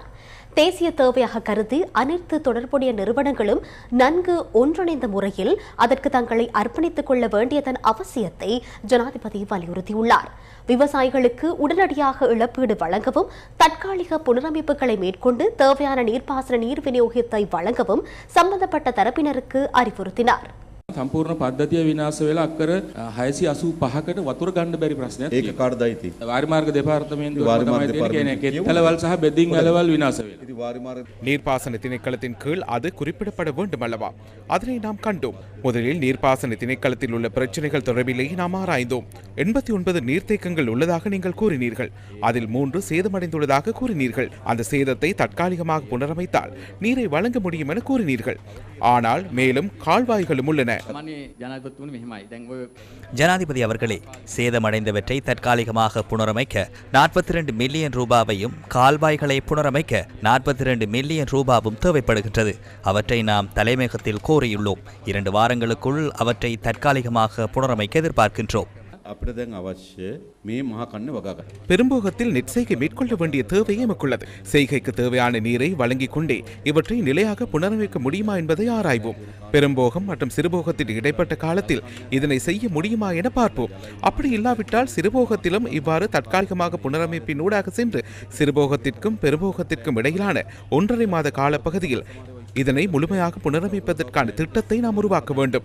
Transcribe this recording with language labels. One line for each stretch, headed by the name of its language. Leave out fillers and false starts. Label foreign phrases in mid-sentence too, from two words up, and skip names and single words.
Tamil: தேசிய தேவையாக கருதி அனைத்து தொடர்புடைய நிறுவனங்களும் நன்கு ஒன்றிணைந்த முறையில் அதற்கு தங்களை அர்ப்பணித்துக் கொள்ள வேண்டியதன் அவசியத்தை ஜனாதிபதி வலியுறுத்தியுள்ளார். விவசாயிகளுக்கு உடனடியாக இழப்பீடு வழங்கவும் தற்காலிக புனரமைப்புகளை மேற்கொண்டு தேவையான நீர்ப்பாசன நீர் விநியோகத்தை வழங்கவும் சம்பந்தப்பட்ட தரப்பினருக்கு அறிவுறுத்தினார்.
Sinhala: සම්පූර්ණ පද්ධතිය විනාශ වෙලා අක්කර 685කට වතුර ගන්න බැරි ප්‍රශ්නයක් ඒක කාටදයි තියෙන්නේ. වාරිමාර්ග දෙපාර්තමේන්තුව තමයි තියෙන්නේ. කෙත්තලවල් සහ බෙදින් ඇලවල් විනාශ වෙලා. ඉතින් වාරිමාර්ග
Tamil: நீர்ப்பாசன திணைக்களத்தின் கீழ் அது குறிப்பிடப்பட வேண்டும் அல்லவா? அதனை நாம் கண்டோம். முதலில் நீர்ப்பாசன திணைக்களத்தில் உள்ள பிரச்சனைகள் தொடர்பிலேயே நாம் ஆராய்ந்தோம். 89 நீர்த்தேக்கங்கள் உள்ளதாக நீங்கள் கூறினீர்கள். அதில் 3 சேதமடைந்துள்ளதாக கூறினீர்கள். அந்த சேதத்தை தற்காலிகமாக புனரமைத்தால் நீரை வழங்க முடியும் என கூறினீர்கள். ஆனால் மேலும் கால்வாய்களும் உள்ளன. ஜனாதிபதி அவர்களே, சேதமடைந்தவற்றை தற்காலிகமாக புனரமைக்க 42 மில்லியன் ரூபாவையும் கால்வாய்களை புனரமைக்க 42 மில்லியன் ரூபாவும் தேவைப்படுகின்றது. அவற்றை நாம் தலைமையகத்தில் கோரியுள்ளோம். 2 வாரங்களுக்குள் அவற்றை தற்காலிகமாக புனரமைக்க எதிர்பார்க்கின்றோம்.
Sinhala: අපිට දැන් අවශ්‍ය මේ මහා කන්න වගා ගන්න.
Tamil: பெரும்போகத்தில் நெற்செய்கை மேற்கொள்ள வேண்டிய தேவை எமக்குள்ளது. செய்கைக்கு தேவையான நீரை வழங்கிக் கொண்டே இவற்றை நிலையாக புனரமைக்க முடியுமா என்பதை ஆராய்வோம். பெரும்போகம் மற்றும் சிறுபோகத்தில் இடைப்பட்ட காலத்தில் இதனை செய்ய முடியுமா என பார்ப்போம். அப்படி இல்லாவிட்டால் சிறுபோகத்திலும் இவ்வாறு தற்காலிகமாக புனரமைப்பின் ஊடாக சென்று சிறுபோகத்திற்கும் பெரும்போகத்திற்கும் இடையிலான 1.5 மாத காலப்பகுதியில் இதனை முழுமையாக புனரமைப்பதற்கான திட்டத்தை நாம் உருவாக்க வேண்டும்.